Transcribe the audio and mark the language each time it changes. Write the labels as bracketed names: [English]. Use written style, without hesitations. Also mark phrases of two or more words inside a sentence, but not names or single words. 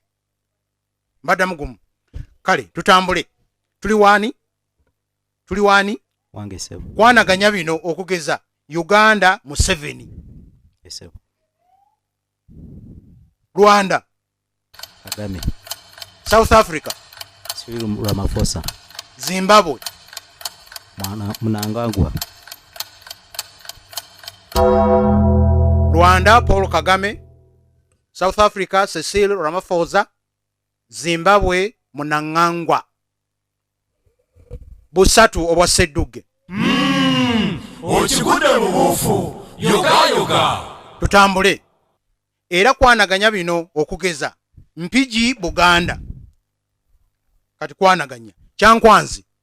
[Ganda] Mbaddamu gumu. Kale tutambule. Tuli wani? Wange sebo. Kwanaganya bino okugeza Uganda Museveni. Sebo. Rwanda Kagame. South Africa Cyril Ramaphosa. Zimbabwe Mnangagwa. Rwanda Paul Kagame, South Africa Cecil Ramaphosa, Zimbabwe Mnangagwa. Busatu obwa Sseddugge. Okigudde mu buufu. Yoga. Tutambule. Era kwanaganya bino okugeza Mpigi Buganda. Kati kwanaganya Kyankwanzi.